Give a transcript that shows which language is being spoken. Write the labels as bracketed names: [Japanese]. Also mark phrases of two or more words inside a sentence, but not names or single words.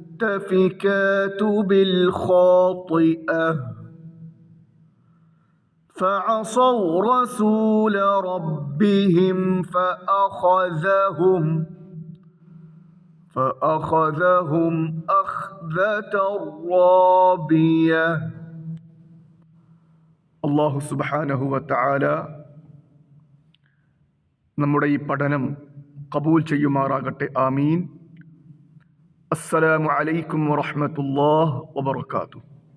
[Arabic] والمؤتفكات بالخاطئة فعصوا رسول ربهم فأخذهم أخذة رابية. الله سبحانه وتعالى [Malayalam] നമ്മുടെ ഈ പഠനം ഖബൂൽ ചെയ്യുമാറാകട്ടെ. ആമീൻ. [Arabic] السلام عليكم ورحمة الله وبركاته.